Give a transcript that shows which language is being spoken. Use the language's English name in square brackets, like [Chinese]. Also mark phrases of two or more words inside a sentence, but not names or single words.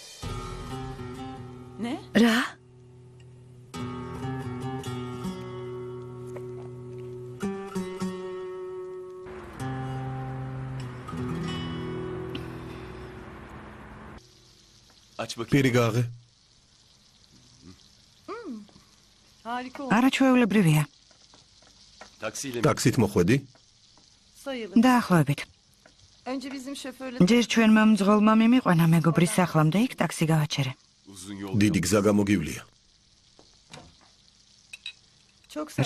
[Turkish] Ne? [Georgian] რა? პირი გააღე. [Turkish] Harika oldu. [Georgian] არაჩვეულებრივია. ტაქსით მოხვედი? [Turkish] Sayılır. [Georgian] დაახლოებით. [Turkish] Önce bizim şoförle [Georgian] ჯერ ჩვენმა მძღოლმა მიმიყვანა მეგობრის სახლამდე, იქ ტაქსი გავაჩერე. დიდი გზა გამოგივლია. [Turkish] çok sağ